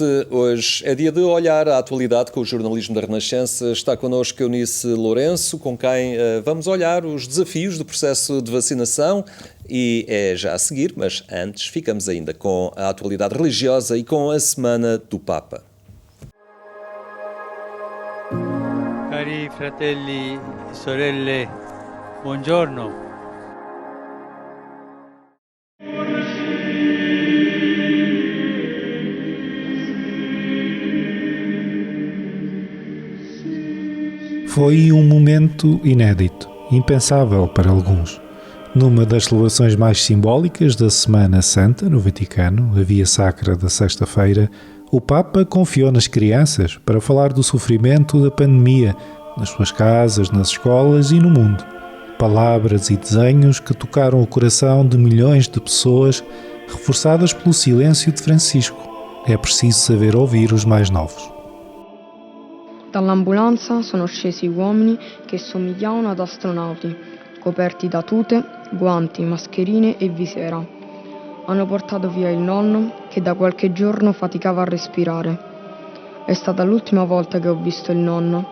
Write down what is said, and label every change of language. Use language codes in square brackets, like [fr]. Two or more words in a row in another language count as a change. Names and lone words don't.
[pt] Hoje é dia de olhar a atualidade com o jornalismo da Renascença. Está connosco Eunice Lourenço, com quem vamos olhar os desafios do processo de vacinação e é já a seguir, mas antes ficamos ainda com a atualidade religiosa e com a Semana do Papa. [it] Cari fratelli e sorelle, buongiorno. [pt] Foi um momento inédito, impensável para alguns. Numa das celebrações mais simbólicas da Semana Santa, no Vaticano, a Via Sacra da Sexta-feira, o Papa confiou nas crianças para falar do sofrimento da pandemia, nas suas casas, nas escolas e no mundo. Palavras e desenhos que tocaram o coração de milhões de pessoas, reforçadas pelo silêncio de Francisco. É preciso saber ouvir os mais novos. [it] Dall'ambulanza sono scesi uomini che somigliavano ad astronauti, coperti da tute, guanti, mascherine e visera. Hanno portato via il nonno che da qualche giorno faticava a respirare. È stata l'ultima volta che ho visto il nonno.